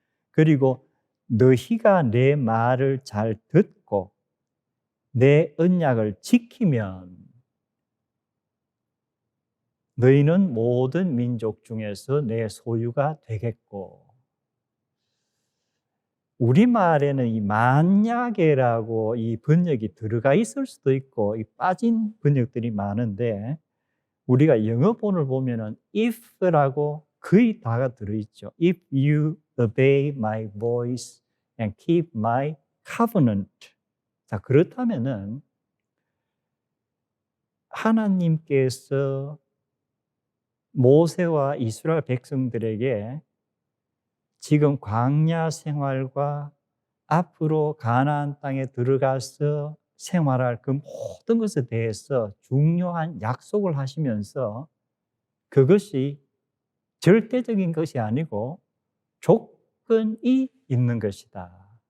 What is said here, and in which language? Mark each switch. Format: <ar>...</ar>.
<ko>그리고 너희가 내 말을 잘 듣고 내 언약을 지키면 너희는 모든 민족 중에서 내 소유가 되겠고, 우리말에는 이 만약에라고 이 번역이 들어가 있을 수도 있고 이 빠진 번역들이 많은데, 우리가 영어본을 보면은 if라고 거의 다가 들어있죠.</ko> <en>If you obey my voice and keep my covenant.</en> <ko>자, 그렇다면은 하나님께서 모세와 이스라엘 백성들에게 지금 광야 생활과 앞으로 가나안 땅에 들어가서 생활할 그 모든 것에 대해서 중요한 약속을 하시면서 그것이 절대적인 것이 아니고 조건이 있는 것이다.</ko>